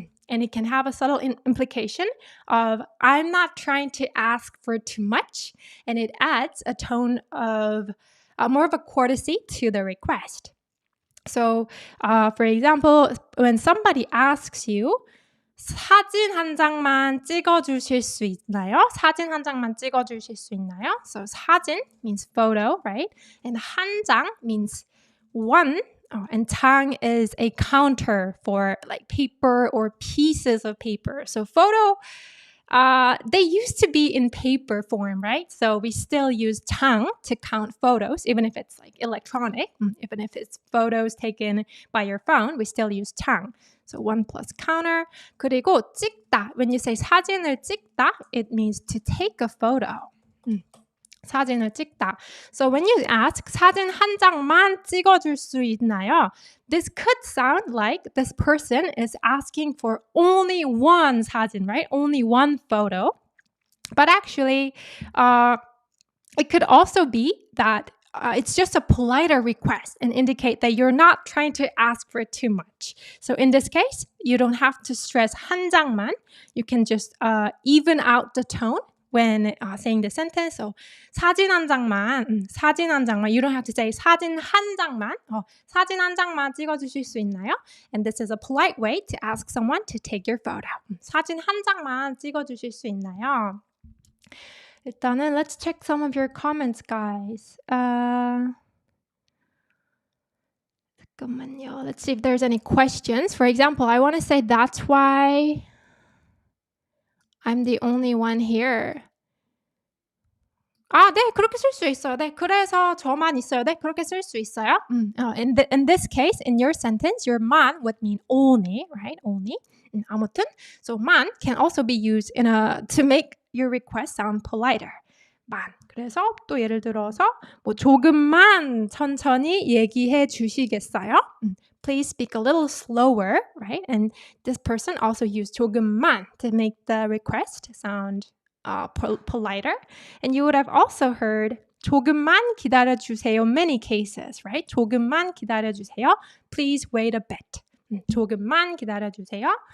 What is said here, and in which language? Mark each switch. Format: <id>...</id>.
<en>And it can have a subtle implication of, I'm not trying to ask for too much. And it adds a tone of more of a courtesy to the request. So, for example, when somebody asks you,</en> <ko>사진 한 장만 찍어주실 수 있나요? 사진 한 장만 찍어주실 수 있나요?</ko> <en>So 사진 means photo, right? And 한 장 means one. And 장 is a counter for like paper or pieces of paper. So photo, they used to be in paper form, right? So we still use 장 to count photos, even if it's like electronic. Even if it's photos taken by your phone, we still use 장. So 1 plus counter.</en> <ko>그리고 찍다.</ko> <en>When you say</en> <ko>사진을 찍다,</ko> <en>it means to take a photo.</en> <ko>사진을 찍다.</ko> <en>So when you ask,</en> <ko>사진 한 장만 찍어줄 수 있나요?</ko> <en>This could sound like this person is asking for only one 사진, right? Only one photo. But actually, it could also be that it's just a politer request and indicate that you're not trying to ask for too much. So in this case, you don't have to stress 한 장만. You can just even out the tone when saying the sentence.</en> <ko>So 사진 한 장만, 사진 한 장만.</ko> <en>You don't have to say</en> <ko>사진 한 장만. 사진 한 장만 찍어주실 수 있나요?</ko> <en>And this is a polite way to ask someone to take your photo.</en> <ko>사진 한 장만 찍어주실 수 있나요? 일단은</ko> <en>let's check some of your comments, guys.</en> <ko>잠깐만요.</ko> <en>Let's see if there's any questions. For example, I want to say that's why I'm the only one here.</en> <ko>네, 그렇게 쓸 수 있어요. 네, 그래서 저만 있어요. 네, 그렇게 쓸 수 있어요.</ko> <en>In this case, in your sentence, your 만 would mean only, right? Only.</en> <ko>아무튼,</ko> <en>so 만 can also be used to make your request sound politer.</en> <ko>만. 그래서 또 예를 들어서 뭐 조금만 천천히 얘기해 주시겠어요?</ko> <en>Please speak a little slower, right? And this person also used 조금만 to make the request sound politer. And you would have also heard</en> <ko>조금만 기다려주세요</ko> <en>many cases, right?</en> <ko>조금만 기다려주세요.</ko> <en>Please wait a bit.</en> <ko>조금만 기다려주세요.</ko>